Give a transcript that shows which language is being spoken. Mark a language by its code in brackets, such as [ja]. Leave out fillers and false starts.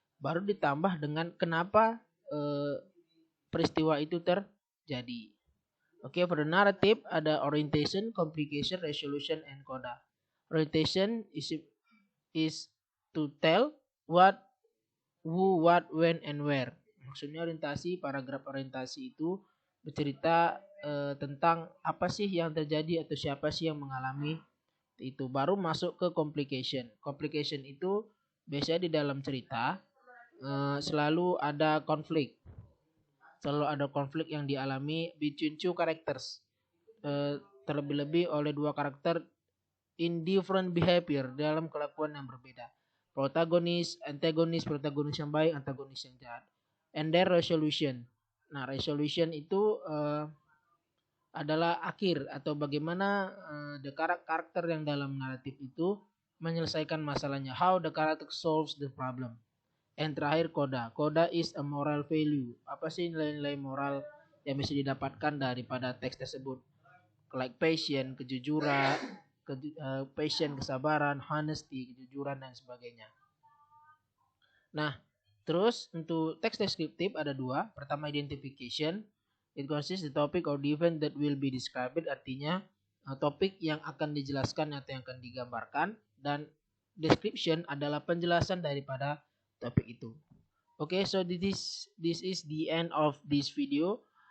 [id] Baru ditambah dengan kenapa peristiwa itu terjadi. [en] Oke, for the narrative ada orientation, complication, resolution, and coda. Orientation is to tell what, who, what, when, and where. [id] Maksudnya orientasi, paragraf orientasi itu bercerita tentang apa sih yang terjadi atau siapa sih yang mengalami itu. Baru masuk ke complication. Complication itu biasanya di dalam cerita selalu ada konflik. Selalu ada konflik yang dialami [en] between two characters. [id] Terlebih-lebih oleh dua karakter [en] in different behavior, [id] dalam kelakuan yang berbeda. Protagonis, antagonis, protagonis yang baik, antagonis yang jahat. [en] And their resolution. [id] Nah, resolution itu adalah akhir atau bagaimana the karakter yang dalam naratif itu menyelesaikan masalahnya. [en] How the character solves the problem. [id] And terakhir coda. [en] Coda is a moral value. [id] Apa sih nilai-nilai moral yang bisa didapatkan daripada teks tersebut? Like passion, kejujuran, passion, kesabaran, honesty, kejujuran dan sebagainya. Nah, Terus untuk teks deskriptif ada dua. Pertama identification. [en] It consists the topic or the event that will be described. [id] Artinya topik yang akan dijelaskan atau yang akan digambarkan. Dan description adalah penjelasan daripada topik itu. [en] Okay, so this is the end of this video.